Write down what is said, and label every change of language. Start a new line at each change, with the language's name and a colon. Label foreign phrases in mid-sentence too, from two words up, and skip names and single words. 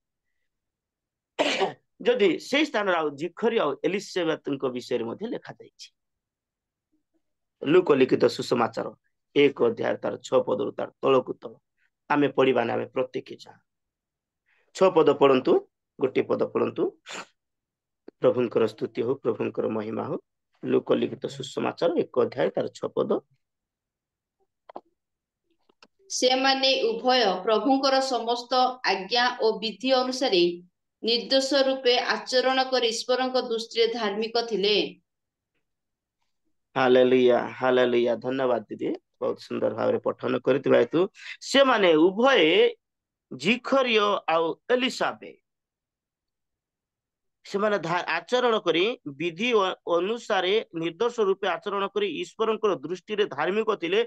Odia: ଯଦି ସେଇ ସ୍ଥାନରେ ଆଉ ଜିଖରୀ ଆଉ ଏଲିସାବେଥଙ୍କ ବିଷୟରେ ମଧ୍ୟ ଲେଖାଯାଇଛି। ଲୁକ ଲିଖିତ ସୁସମାଚାର 1 ତାର 6 ତାର ତଳକୁ ତଳ ଆମେ ପଢିବା ନା, ଆମେ ପ୍ରତ୍ୟେକ 6 ପଦ ପଢନ୍ତୁ। ଗୋଟେ ପଦ ପଢନ୍ତୁ। ପ୍ରଭୁଙ୍କର ସ୍ତୁତି ହେଉ, ପ୍ରଭୁଙ୍କର ମହିମା ହେଉ। ଲୂକ ଲିଖିତ ସୁସମାଚାର 1 ଅଧ୍ୟାୟ ତାର 6 ପଦ। ସେମାନେ ଉଭୟ ପ୍ରଭୁଙ୍କର ସମସ୍ତ ଆଜ୍ଞା ଓ ବିଧି ଅନୁସାରେ ନିର୍ଦ୍ଦୋଷ ରୂପେ ଆଚରଣ କରି ଈଶ୍ୱରଙ୍କ ଦୃଷ୍ଟିରେ ଧାର୍ମିକ ଥିଲେ। हालेलुया हालेलुया। ଧନ୍ୟବାଦ ଦିଦି, ବହୁତ ସୁନ୍ଦର ଭାବ ପଠନ କରିଥିବା ହେତୁ। ସେ ମାନେ ଉଭୟ ଜିଖରିୟ ଆଉ ଏଲିସାବେ ସେ ମାନେ ଆଚରଣ କରି ବିଧି ଅନୁସାରେ ନିର୍ଦ୍ଦୋଷ ରୂପେ ଆଚରଣ କରି ଈଶ୍ୱରଙ୍କର ଦୃଷ୍ଟି ରେ ଧାର୍ମିକ ଥିଲେ।